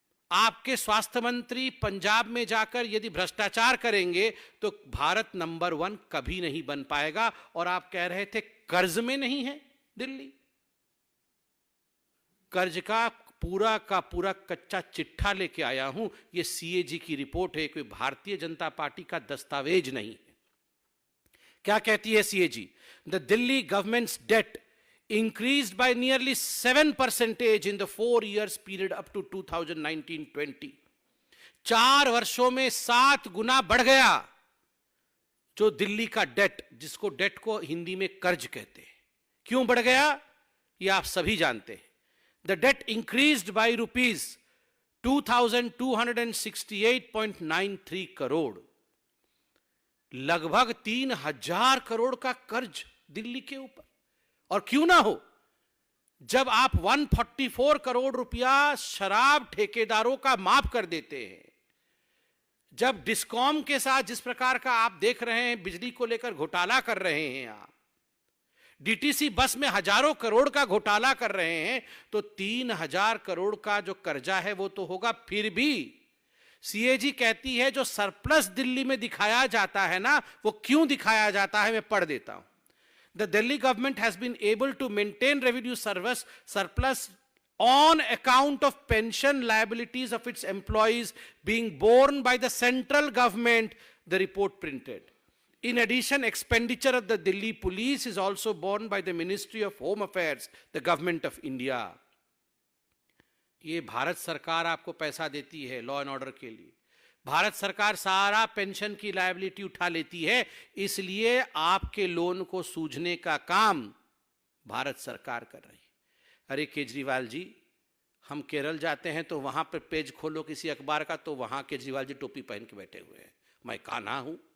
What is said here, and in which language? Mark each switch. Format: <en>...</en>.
<hi>आपके स्वास्थ्य मंत्री पंजाब में जाकर यदि भ्रष्टाचार करेंगे, तो भारत नंबर 1 कभी नहीं बन पाएगा। और आप कह रहे थे कर्ज में नहीं है दिल्ली। कर्ज का पूरा कच्चा चिट्ठा लेके आया हूं। यह सीएजी की रिपोर्ट है, कोई भारतीय जनता पार्टी का दस्तावेज नहीं है। क्या कहती है CAG?</hi> <en>The Delhi government's debt increased by nearly 7% in the 4 years period up to 2019-20।</en> <hi>4 वर्षों में 7 गुना बढ़ गया जो दिल्ली का डेट, जिसको डेट को हिंदी में कर्ज कहते हैं। क्यों बढ़ गया, ये आप सभी जानते हैं।</hi> <en>the debt increased by rupees</en> <hi>2268.93 crore, लगभग 3000 करोड़ का कर्ज दिल्ली के ऊपर। और क्यों ना हो, जब आप 144 करोड़ रुपया शराब ठेकेदारों का माफ कर देते हैं, जब डिस्कॉम के साथ जिस प्रकार का आप देख रहे हैं बिजली को लेकर घोटाला कर रहे हैं, आप डीटीसी बस में हजारों करोड़ का घोटाला कर रहे हैं, तो 3000 करोड़ का जो कर्जा है वो तो होगा। फिर भी सीएजी कहती है जो सरप्लस दिल्ली में दिखाया जाता है ना, वो क्यों दिखाया जाता है, मैं पढ़ देता हूं।</hi> <en>The Delhi government has been able to maintain revenue surplus on account of pension liabilities of its employees being borne by the central government, the report printed. In addition, expenditure of the Delhi police is also borne by the Ministry of Home Affairs, the government of India.</en> <hi>ये भारत सरकार आपको पैसा देती है law and order के लिए। भारत सरकार सारा पेंशन की लायबिलिटी उठा लेती है, इसलिए आपके लोन को सूझने का काम भारत सरकार कर रही है। अरे केजरीवाल जी, हम केरल जाते हैं तो वहां पर पेज खोलो किसी अखबार का, तो वहां केजरीवाल जी टोपी पहन के बैठे हुए हैं, मैं कान्हा हूं।</hi>